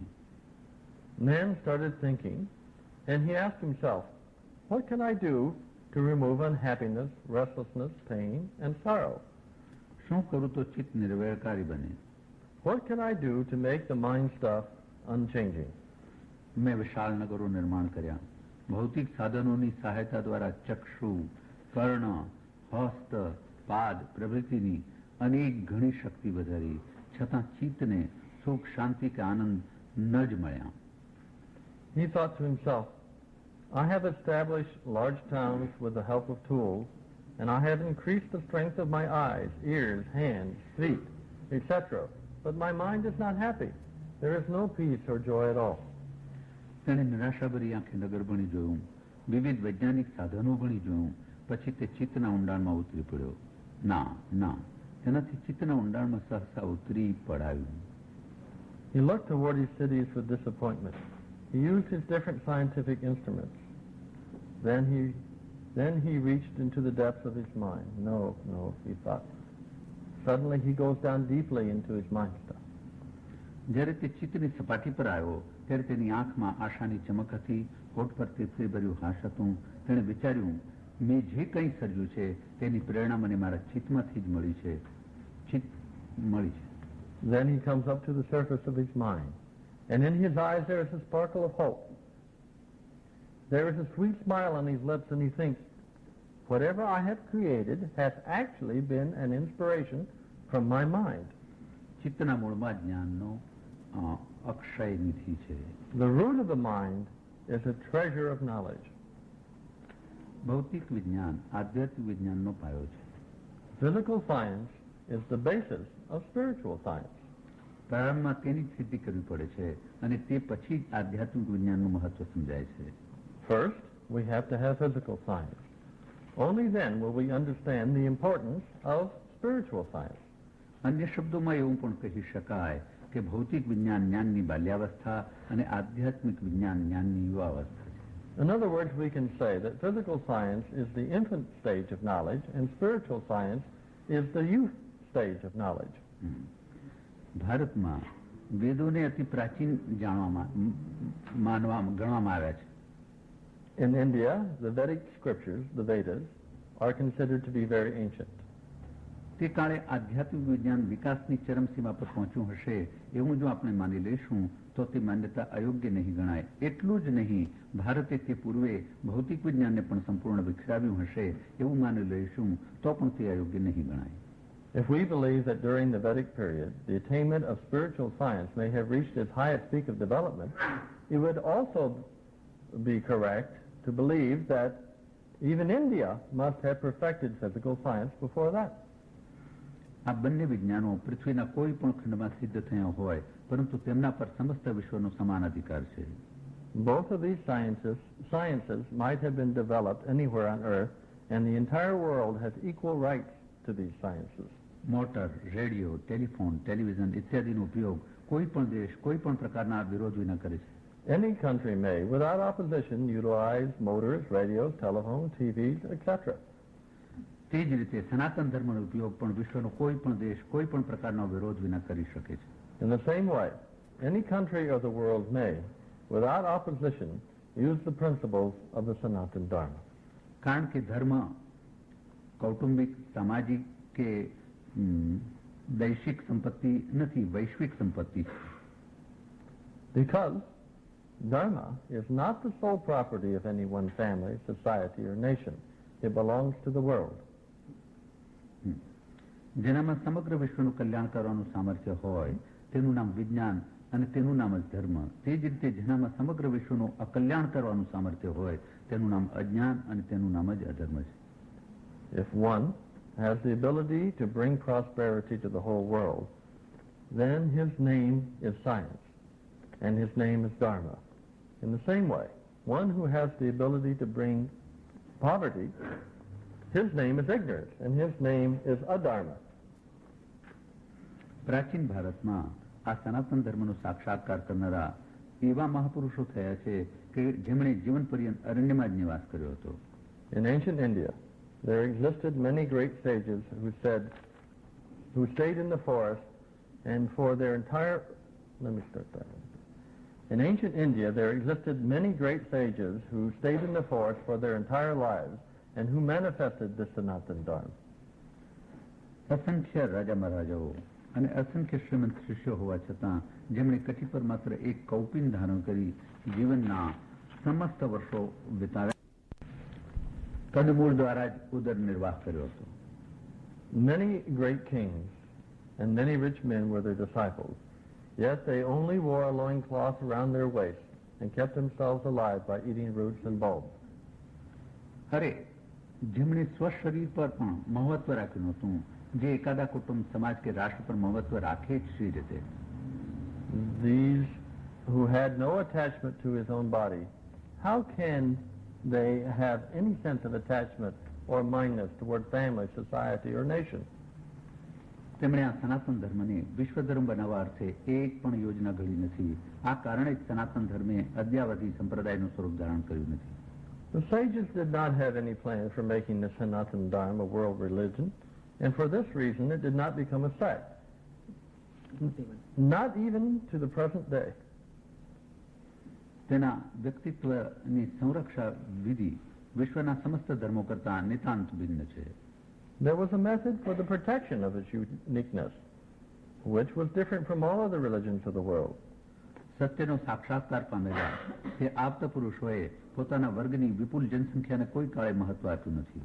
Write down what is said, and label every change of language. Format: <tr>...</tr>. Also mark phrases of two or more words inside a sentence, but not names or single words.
<en>Man started thinking, and he asked himself, what can I do to remove unhappiness, restlessness, pain and sorrow?</en> <gu>શું કરું તો ચિત્ત નિર્વૈરકારી બને?</gu> <en>What can I do to make the mind stuff unchanging?</en> <gu>મેં વિશાળ નગરો નિર્માણ કર્યા. ભૌતિક સાધનોની સહાયતા દ્વારા ચક્ષુ, કર્ણ, હસ્ત, પાદ પ્રભૃતિની અનેક ઘણી શક્તિ વધારી, છતાં ચિત્તને સુખ, શાંતિ કે આનંદ ન જ મળ્યા.</gu> <en>He thought to himself, I have established large towns with the help of tools, and I have increased the strength of my eyes, ears, hands, feet, etc. But my mind is not happy. There is no peace or joy at all.</en> <gu>તેણે નિરાશાભરી આંખે નગર ભણી જોયું, વિવિધ વૈજ્ઞાનિક સાધનો ભણી જોયું, પછી તે ચિત્તના ઊંડાણમાં ઉતરી પડ્યો. ના ના, તેનાથી ચિત્તના ઊંડાણમાં સહસા ઉતરી પડાયું.</gu> <en>He looked toward his cities with disappointment. He used his different scientific instruments. Then he reached into the depths of his mind. No, he thought. Suddenly he goes down deeply into his mind stuff.</en> <gu>જ્યારે તે ચિત્તની સપાટી પર આવ્યો ત્યારે તેની આંખમાં આશાની ચમક હતી, હોઠ પર તૃપ્તિભર્યું હાસ હતું. તેણે વિચાર્યું, મેં જે કંઈ સર્જ્યું છે તેની પ્રેરણા મને મારા ચિત્તમાંથી જ મળી છે.</gu> <en>Then he comes up to the surface of his mind, and in his eyes there is a sparkle of hope. There is a sweet smile on his lips, and he thinks, whatever I have created has actually been an inspiration from my mind.</en> <gu>ચિત્તના મૂળમાં જ્ઞાનનો અક્ષય નિધિ છે.</gu> <en>The root of the mind is a treasure of knowledge.</en> <gu>ભૌતિક વિજ્ઞાન આધ્યાત્મિક વિજ્ઞાનનો પાયો છે.</gu> <en>Physical science is the basis of spiritual science.</en> <gu>પ્રારંભમાં તેની જ સિદ્ધિ કરવી પડે છે અને તે પછી જ આધ્યાત્મિક વિજ્ઞાનનું મહત્વ સમજાય છે.</gu> <en>First, we have to have physical science. Only then will we understand the importance of spiritual science.</en> <gu>અન્ય શબ્દોમાં એવું પણ કહી શકાય કે ભૌતિક વિજ્ઞાન જ્ઞાનની બાલ્યાવસ્થા અને આધ્યાત્મિક વિજ્ઞાન જ્ઞાનની યુવાવસ્થા છે.</gu> <en>In other words, we can say that physical science is the infant stage of knowledge and spiritual science is the youth stage of knowledge.</en> <gu>ભારતમાં વેદોને અતિ પ્રાચીન ગણવામાં આવ્યા છે.</gu> <en>In India, the Vedic scriptures, the Vedas, are considered to be very ancient.</en> <gu>તે કાળે આધ્યાત્મિક વિજ્ઞાન વિકાસની ચરમસીમા પર પહોંચ્યું હશે એવું જો આપણે માની લઈશું તો તે માન્યતા અયોગ્ય નહીં ગણાય. એટલું જ નહીં, ભારતે તે પૂર્વે ભૌતિક વિજ્ઞાનને પણ સંપૂર્ણ વિખરાવ્યું હશે એવું માની લઈશું તો પણ તે અયોગ્ય નહીં ગણાય.</gu> <en>If we believe that during the Vedic period the attainment of spiritual science may have reached its highest peak of development, it would also be correct to believe that even India must have perfected physical science before that.</en> <gu>આ બંને વિજ્ઞાનો પૃથ્વીના કોઈ પણ ખંડમાં સિદ્ધ થયા હોય પરંતુ તેમના પર સમસ્ત વિશ્વનો સમાન અધિકાર છે.</gu> <en>Both of these sciences might have been developed anywhere on earth, and the entire world has equal rights to these sciences. motor, radio, telephone, television</en> <gu>ઇત્યાદિનો ઉપયોગ કોઈ પણ દેશ કોઈ પણ પ્રકારના વિરોધ વિના કરે છે.</gu> <en>Any country may, without opposition, utilize motors, radios, telephone, TVs, etc.</en> <gu>તે જ રીતે સનાતન ધર્મનો ઉપયોગ પણ વિશ્વનો કોઈ પણ દેશ કોઈ પણ પ્રકારનો વિરોધ વિના કરી શકે છે.</gu> <en>In the same way, any country of the world may, without opposition, use the principles of the Sanatan Dharma.</en> <gu>કારણ કે ધર્મ કૌટુંબિક સામાજિક કે દૈશિક સંપત્તિ નથી, વૈશ્વિક સંપત્તિ છે.</gu> <en>Because Dharma is not the sole property of any one family, society, or nation. It belongs to the world.</en> <gu>જેનામાં સમગ્ર વિશ્વનું કલ્યાણ કરવાનું સામર્થ્ય હોય તેનું નામ વિજ્ઞાન અને તેનું નામ જ ધર્મ. તે જ રીતે જેનામાં સમગ્ર વિશ્વનું અકલ્યાણ કરવાનું સામર્થ્ય હોય તેનું નામ અજ્ઞાન અને તેનું નામ જ અધર્મ છે.</gu> <en>If one has the ability to bring prosperity to the whole world, then his name is science, and his name is Dharma. In the same way, one who has the ability to bring poverty, his name is ignorance, and his name is adharma.</en> <gu>પ્રાચીન ભારતમાં આ સનાતન ધર્મનો સાક્ષાત્કાર કરનારા એવા મહાપુરુષો થયા છે કે જેમણે જીવન પર્યંત અરણ્યમાં જ નિવાસ કર્યો હતો.</gu> <en>In ancient India, there existed many great sages who stayed in the forest and for their entire, let me start that one. In ancient India, there existed many great sages who stayed in the forest for their entire lives and who manifested the Sanatan Dharma.</en> <gu>અસંખ્ય રાજા મહારાજાઓ અને અસંખ્ય શ્રીમંત શિષ્યો હોવા છતાં જેમણે કટી પર માત્ર એક કૌપિન ધારણ કરી જીવનના સમસ્ત વર્ષો વિતાવ્યા, કદમૂળ દ્વારા જ ઉદર નિર્વાહ કર્યો હતો.</gu> <en>Many great kings and many rich men were their disciples, yet they only wore a loincloth around their waist and kept themselves alive by eating roots and bulbs.</en> <gu>અરે જેમણે સ્વશરીર પર પણ મહત્વ રાખ્યું નહોતું, જે એકાદા કુટુંબ સમાજ કે રાષ્ટ્ર પર મહત્વ રાખે જ શી રીતે.</gu> <en>These who had no attachment to his own body, how can they have any sense of attachment or mindness toward family, society, or nation?</en> <gu>તેમણે આ સનાતન ધર્મને વિશ્વધર્મ બનાવવા અર્થે એક પણ યોજના ઘડી નથી. આ કારણે જ સનાતન ધર્મે અદ્યાવધિ સંપ્રદાયનું સ્વરૂપ ધારણ કર્યું નથી.</gu> <en>The sages did not have any plans for making the Sanatan Dharma a world religion, and for this reason it did not become a sect, not even to the present day.</en> <gu>તેના વ્યક્તિત્વની સંરક્ષા વિધિ વિશ્વના સમસ્ત ધર્મો કરતા નિતાંત ભિન્ન છે.</gu> <en>There was a method for the protection of its uniqueness, which was different from all other religions of the world.</en> <gu>સત્યનો સાક્ષાત્કાર પામેલા તે આપ્ત પુરુષોએ પોતાના વર્ગની વિપુલ જનસંખ્યાને કોઈ કાળે મહત્વ આપ્યું નથી.</gu>